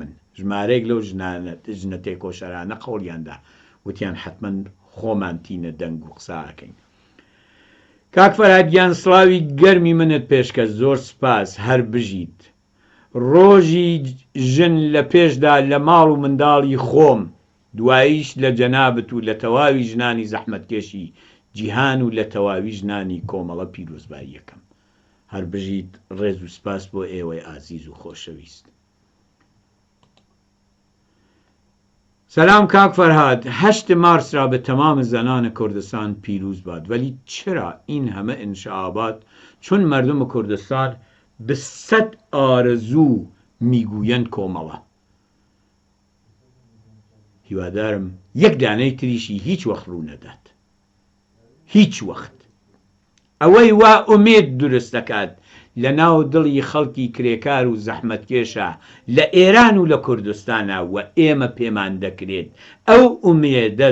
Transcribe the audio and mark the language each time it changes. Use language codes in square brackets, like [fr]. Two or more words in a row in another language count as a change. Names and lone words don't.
[ckb] من ژمارەیەک لەو ژنە تێکۆشەرانە قەوڵیاندا وتیان حتمما خۆمان تینە دەنگ و قساکەین کاک فەرهادیان سڵاوی گەرمی منت پێشکە زۆر سپاس هەر بژیت ڕۆژی ژن لە پێشدا لە ماڵ و منداڵی خۆم دواییش لە جەنابەت و لە تەواوی ژنانی زەحمەتکێشی جیهان و لە تەواوی ژنانی کۆمەڵە پیرۆزباییەکەم هەر بژیت ڕێز و سپاس بۆ ئێوەی ئازیز و خۆشەویست [fa] سلام کاک فرهاد 8 مارس را به تمام زنان کردستان پیروز باد ولی چرا این همه انشعابات چون مردم کردستان به 100 آرزو میگویند کۆمەڵە [ckb] هیوادارم یەک دانەی تریشی هیچ وەخت ڕوو نەدات هیچ وەخت ئەوەی وا ئومێد دروست دەکات لە ناو دڵی خەڵکی کرێکار و زەحمەتکێشە لە ئێران و لە کوردستانە و ئێمە پێمان دەکرێت ئەو ئومێدە